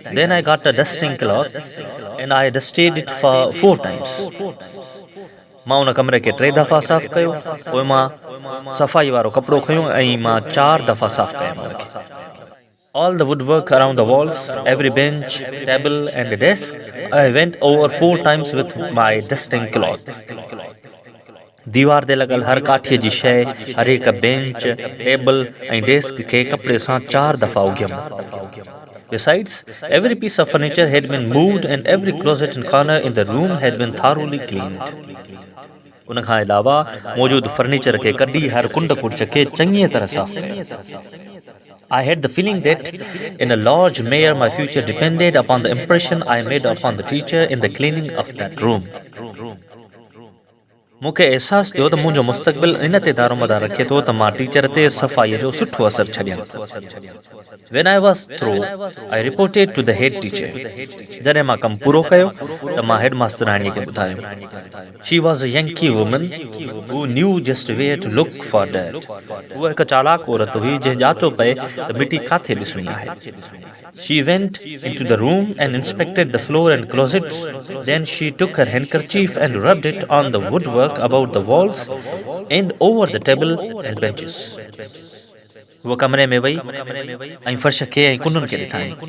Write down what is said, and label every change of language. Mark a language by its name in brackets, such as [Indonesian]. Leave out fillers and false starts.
[English] Then I got a dusting cloth and I dusted it for 4 times. [Sindhi] मां उन कमरे खे 3 दफ़ा साफ़ कयो, पोइ मां सफ़ाई वारो कपिड़ो खयो ऐं मां 4 दफ़ा साफ़ कयो। [English] All the woodwork around the walls, every bench, table and desk, I went over 4 times with my dusting cloth. [Sindhi] दीवार ते लॻल हर काठीअ जी शइ, हर हिक बेंच, टेबल ऐं डेस्क खे कपिड़े सां 4 दफ़ा उघियमि। [English] Besides, every piece of furniture had been moved and every closet and corner in the room had been thoroughly cleaned. [Sindhi] उन खां अलावा मौजूद फर्नीचर खे कढी हर कुंड कुर्च खे चङीअ तरह साफ़ कयो। [English] I had the feeling that in a large measure my future depended upon the impression I made upon the teacher in the cleaning of that room. [Sindhi] मूंखे एहसास थियो त मुंहिंजो मुस्तक़बिल इन ते दारोमदार रखे थो त मां टीचर ते सफ़ाईअ जो सुठो असर छॾियां। [English] When I was through, I reported to the head teacher. [Sindhi] जॾहिं मां कमु पूरो कयो त मां हेड मास्तराणीअ खे ॿुधायो। [English] She was a Yankee woman who knew just where to look for dirt. [Sindhi] उहा हिकु चालाक औरत हुई जंहिं ॼातो पए त मिटी काथे ॾिसणी आहे। [English] She went into the room and inspected the floor and closets. Then she took her handkerchief and rubbed it on the woodwork about the walls and over the table and benches. [Sindhi] वो कमरे में वई ऐं फर्श खे ऐं कुंडुनि खे ॾिठाई।